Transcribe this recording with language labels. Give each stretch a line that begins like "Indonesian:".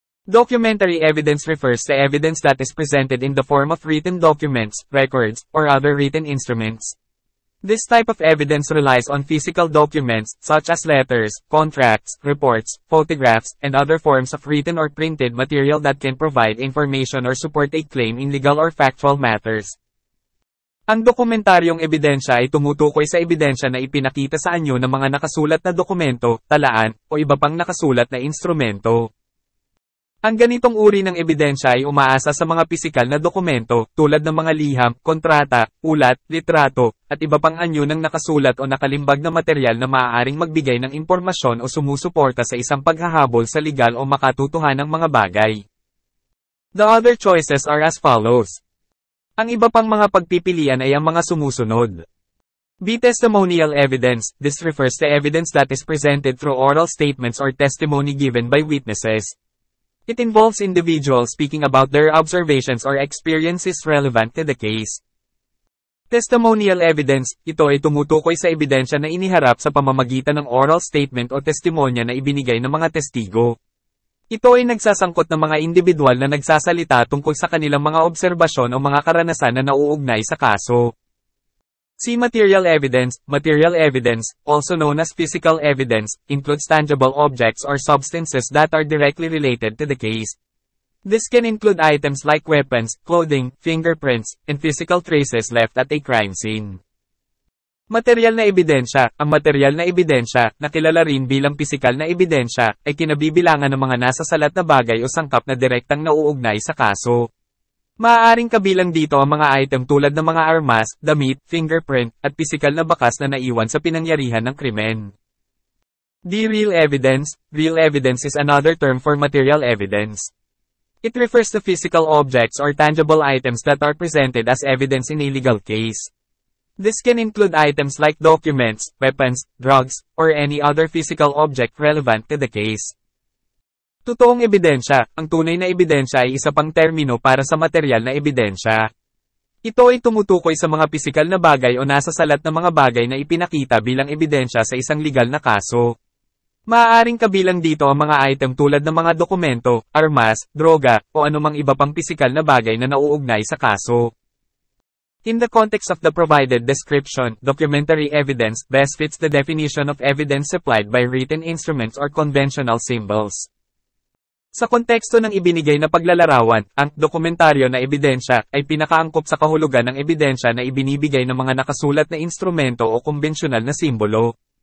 English: Documentary evidence refers to evidence that is presented in the form of written documents, records, or other written instruments. This type of evidence relies on physical documents, such as letters, contracts, reports, photographs, and other forms of written or printed material that can provide information or support a claim in legal or factual matters.
Filipino: Ang dokumentaryong ebidensya ay tumutukoy sa ebidensya na ipinakita sa anyo ng mga nakasulat na dokumento, talaan, o iba pang nakasulat na instrumento. Ang ganitong uri ng ebidensya ay umaasa sa mga pisikal na dokumento, tulad ng mga liham, kontrata, ulat, litrato, at iba pang anyo ng nakasulat o nakalimbag na materyal na maaaring magbigay ng impormasyon o sumusuporta sa isang paghahabol sa legal o makatutuhanang mga bagay.
English: The other choices are as follows.
Filipino: Ang iba pang mga pagpipilian ay ang mga sumusunod.
English: B. Testimonial evidence. This refers to evidence that is presented through oral statements or testimony given by witnesses. It involves individuals speaking about their observations or experiences relevant to the case.
Filipino: Testimonial evidence, ito ay tumutukoy sa ebidensya na iniharap sa pamamagitan ng oral statement o testimonya na ibinigay ng mga testigo. Ito ay nagsasangkot ng mga individual na nagsasalita tungkol sa kanilang mga obserbasyon o mga karanasan na nauugnay sa kaso.
English: See material evidence. Material evidence, also known as physical evidence, includes tangible objects or substances that are directly related to the case. This can include items like weapons, clothing, fingerprints, and physical traces left at a crime scene.
Filipino: Material na ebidensya. Ang material na ebidensya, na kilala rin bilang pisikal na ebidensya, ay kinabibilangan ng mga nasasalat na bagay o sangkap na direktang nauugnay sa kaso. Maaaring kabilang dito ang mga item tulad ng mga armas, damit, fingerprint, at pisikal na bakas na naiwan sa pinangyarihan ng krimen.
English: D. Real evidence. Real evidence is another term for material evidence. It refers to physical objects or tangible items that are presented as evidence in a legal case. This can include items like documents, weapons, drugs, or any other physical object relevant to the case.
Filipino: Totoong ebidensya. Ang tunay na ebidensya ay isa pang termino para sa material na ebidensya. Ito ay tumutukoy sa mga pisikal na bagay o nasasalat na mga bagay na ipinakita bilang ebidensya sa isang legal na kaso. Maaaring kabilang dito ang mga item tulad ng mga dokumento, armas, droga, o anumang iba pang pisikal na bagay na nauugnay sa kaso.
English: In the context of the provided description, documentary evidence best fits the definition of evidence supplied by written instruments or conventional symbols.
Filipino: Sa konteksto ng ibinigay na paglalarawan, ang dokumentaryo na ebidensya ay pinakaangkop sa kahulugan ng ebidensya na ibinibigay ng mga nakasulat na instrumento o kumbensyonal na simbolo.